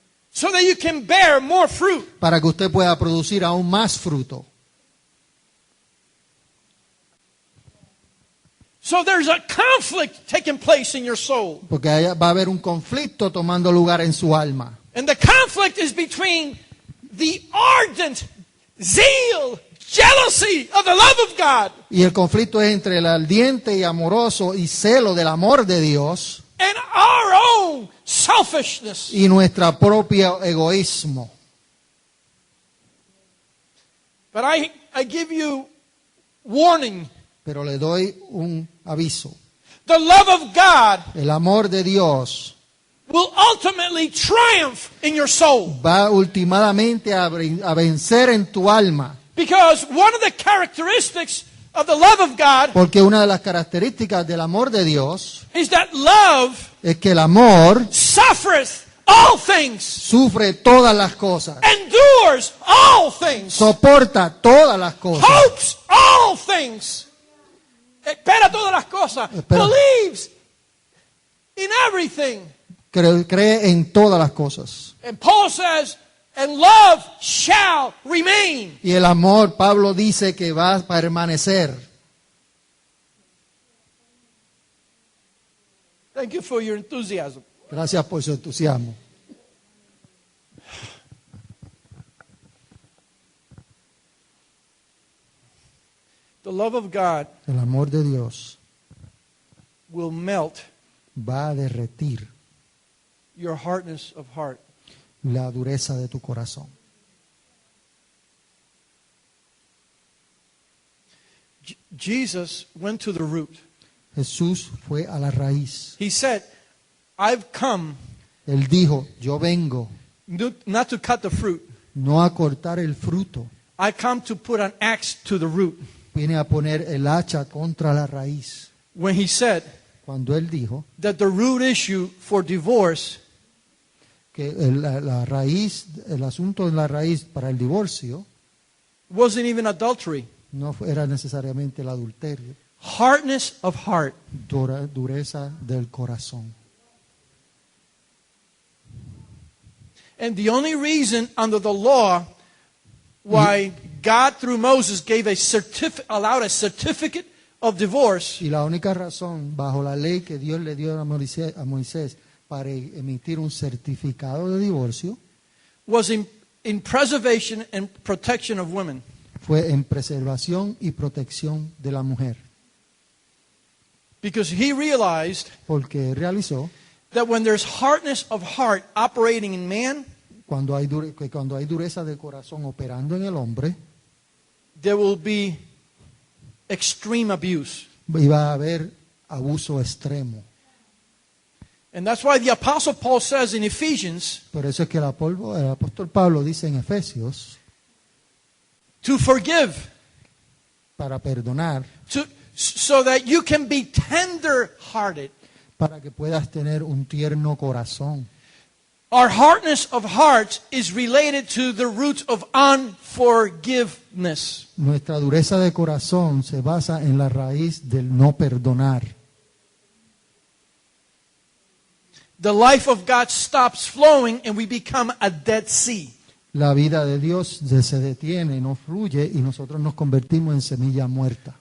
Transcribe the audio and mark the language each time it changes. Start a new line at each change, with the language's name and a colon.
English: So that you can bear more fruit.
Spanish: para que usted pueda producir aún más fruto.
English: So there's a conflict taking place in your soul.
Spanish: Porque va a haber un conflicto tomando lugar en su alma.
English: And the conflict is between the ardent zeal, jealousy of the love of God
Spanish: Y el conflicto es entre el ardiente y amoroso y celo del amor de Dios
English: and our own selfishness.
Spanish: y nuestro propio egoísmo.
English: But I give you warning.
Spanish: Pero le doy un aviso.
English: The love of God
Spanish: El amor de Dios
English: will ultimately triumph in your soul.
Spanish: va últimamente a vencer en tu alma.
English: Because one of the characteristics of the love of God
Spanish: Porque una de las características del amor de Dios
English: is that love
Spanish: es que el amor
English: suffereth all things,
Spanish: sufre todas las cosas,
English: endures all things,
Spanish: soporta todas las cosas,
English: hopes all things,
Spanish: espera todas las cosas, Espera.
English: believes in everything.
Spanish: cree en todas las cosas.
English: And Paul says, and love shall remain.
Spanish: Y el amor, Pablo dice que va a permanecer.
English: Thank you for your enthusiasm.
Spanish: Gracias por su entusiasmo.
English: The love of God
Spanish: El amor de Dios
English: will melt
Spanish: va a derretir
English: your hardness of heart.
Spanish: la dureza de tu corazón.
English: Jesus went to the root.
Spanish: Jesús fue a la raíz.
English: He said, I've come
Spanish: Él dijo, yo vengo
English: not to cut the fruit.
Spanish: no a cortar el fruto,
English: I come to put an axe to the root.
Spanish: vine a poner el hacha contra la raíz.
English: When he said
Spanish: Cuando él dijo
English: that the root issue for divorce
Spanish: que la raíz, el asunto de la raíz para el divorcio
English: wasn't even adultery,
Spanish: no era necesariamente el adulterio,
English: hardness of heart.
Spanish: dureza del corazón.
English: And the only reason under the law why God through Moses gave allowed a certificate of divorce
Spanish: Y la única razón bajo la ley que Dios le dio a Moisés para emitir un certificado de divorcio
English: was in preservation and protection of women.
Spanish: fue en preservación y protección de la mujer,
English: Because he realized
Spanish: porque realizó
English: that when there's hardness of heart operating in man,
Spanish: que cuando hay dureza de corazón operando en el hombre,
English: there will be extreme abuse.
Spanish: iba a haber abuso extremo.
English: And that's why the Apostle Paul says in Ephesians
Spanish: Por eso es que el apóstol Pablo dice en Efesios,
English: to forgive,
Spanish: para perdonar,
English: so that you can be tender-hearted.
Spanish: para que puedas tener un tierno corazón.
English: Our hardness of heart is related to the root of unforgiveness.
Spanish: Nuestra dureza de corazón se basa en la raíz del no perdonar.
English: The life of God stops flowing and we become a dead sea.
Spanish: La vida de Dios se detiene, no fluye y nosotros nos convertimos en semilla muerta.